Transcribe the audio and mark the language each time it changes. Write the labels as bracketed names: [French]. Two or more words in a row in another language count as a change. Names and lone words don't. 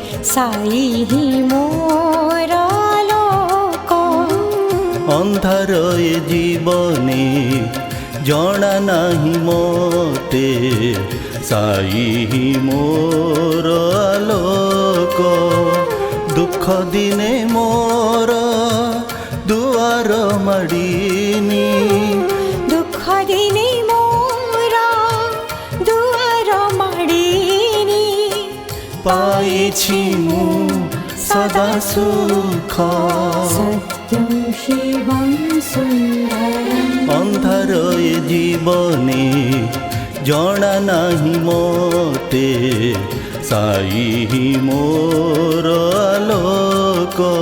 [Odia] ସାଇ ହି ମୋର ଲୋକ ଅନ୍ଧାର ଏ ଜୀବନେ ଜଣା ନାହି ମୋତେ ସାଇ ହି ମୋର ଆଲୋକ ଦୁଖ ଦିନେ ମୋର ଦୁଆର ମାଡ଼ୀନୀ ଦୁଖ ଦିନେ ମୋର ଦୁଆର ମାଡ଼ୀନୀ ପାଇଛି ମୁ ସଦା ସୁଖ [Sanskrit] सत्यं शिवं सुन्दरम् [Odia] ଅନ୍ଧାର ଏ ଜୀବନେ ଜଣା ନାହି ମୋତେ ସାଇ ହି ମୋର ଆଲୋକ